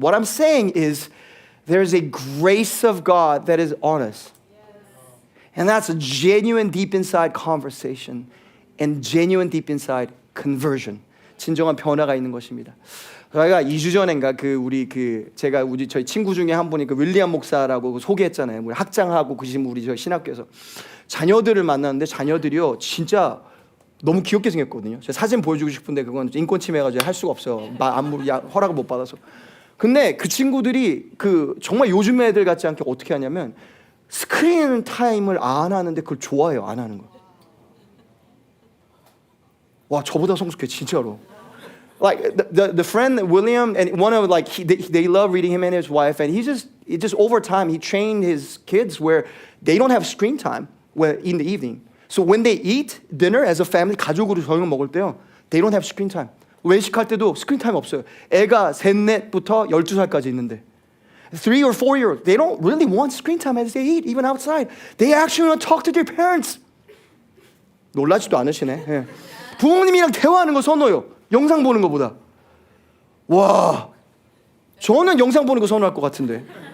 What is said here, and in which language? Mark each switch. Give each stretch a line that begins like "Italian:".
English: What I'm saying is there's a grace of God that is on us. And that's a genuine deep inside conversation and genuine deep inside conversion.
Korean: 진정한 변화가 있는 것입니다. 저희가 2주 전인가 제가 저희 친구 중에 한 분이 윌리엄 목사라고 소개했잖아요. 우리 학장하고 계신 우리 저희 신학교에서 자녀들을 만났는데 자녀들이요 진짜 너무 귀엽게 생겼거든요. 제가 사진 보여주고 싶은데 그건 인권 침해가지고 할 수가 없어요. 허락을 못 받아서. 근데 그 친구들이 정말 요즘 애들 같지 않게 어떻게 하냐면 스크린 타임을 안 하는데 그걸 좋아해요. 안 하는 거. 와, 저보다 성숙해 진짜로.
English: Like the friend William and one of they love reading, him and his wife, and he just over time he trained his kids where they don't have screen time in the evening. So when they eat dinner as a family
Korean: 가족으로 저녁 먹을 때요,
English: they don't have screen time.
Korean: 외식할 때도 스크린 타임 없어요. 애가 3, 4부터 12살까지 있는데
English: 3 or 4-year-olds, they don't really want screen time as they eat, even outside. They actually want to talk to their parents.
Korean: 놀라지도 않으시네. 예. 부모님이랑 대화하는 거 선호해요. 영상 보는 것보다. 와, 저는 영상 보는 거 선호할 것 같은데.